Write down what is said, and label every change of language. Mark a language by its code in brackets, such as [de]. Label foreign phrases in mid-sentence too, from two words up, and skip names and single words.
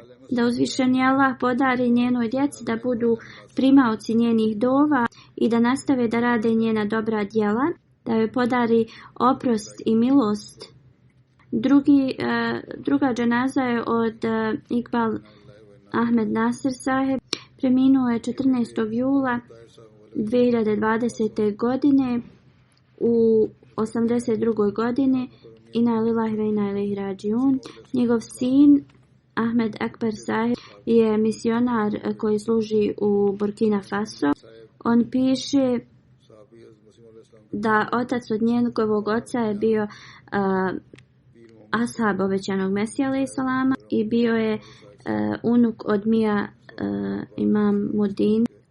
[bs] Da uzvišeni Allah podari njenoj djeci da budu primaoci njenih dova i da nastave da rade njena dobra djela, da joj podari oprost i milost. Druga dženaza je od Iqbal Ahmed Nasir sahib. Preminuo je 14. jula 2020. godine u 82. godini. [ar] إنا لله وإنا إليه راجعون. [bs] Njegov sin Ahmed Akbar sahib je misionar koji služi u Burkina Faso. On piše da otac od njegovog oca je bio ashab obećanog Mesija [ar] عليه السلام [bs] i bio je unuk od Mija Imam Mudin.